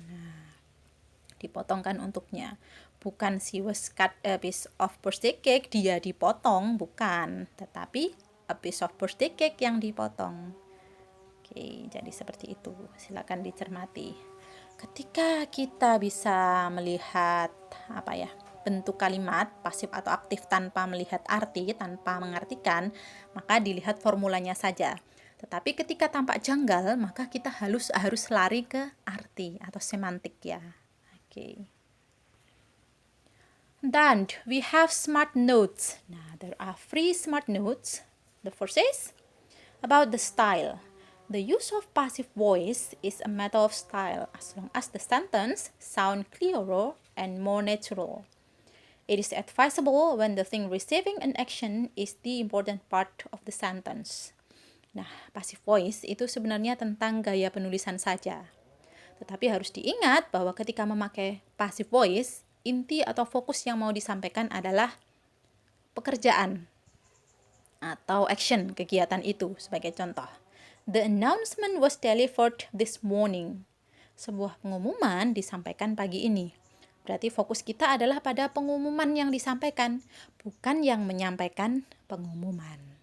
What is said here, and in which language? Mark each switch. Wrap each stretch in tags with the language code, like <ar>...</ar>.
<id>Nah, dipotongkan untuknya. Bukan</id> <en>she was cut a piece of birthday cake,</en> <id>dia dipotong, bukan. Tetapi</id> <en>a piece of birthday cake</en> <id>yang dipotong. Oke, jadi seperti itu. Silakan dicermati. Ketika kita bisa melihat bentuk kalimat pasif atau aktif tanpa melihat arti, tanpa mengartikan, maka dilihat formulanya saja. Tetapi ketika tampak janggal, maka kita harus lari ke arti atau semantik ya. Oke.</id> <en>Then we have smart notes. Nah, there are three smart notes. The first is about the style. The use of passive voice is a matter of style as long as the sentence sound clearer and more natural. It is advisable when the thing receiving an action is the important part of the sentence.</en> <id>Nah, passive voice itu sebenarnya tentang gaya penulisan saja. Tetapi harus diingat bahwa ketika memakai passive voice, inti atau fokus yang mau disampaikan adalah pekerjaan atau action kegiatan itu. Sebagai contoh,</id> <en>the announcement was delivered this morning.</en> <id>Sebuah pengumuman disampaikan pagi ini. Berarti fokus kita adalah pada pengumuman yang disampaikan, bukan yang menyampaikan pengumuman.</id>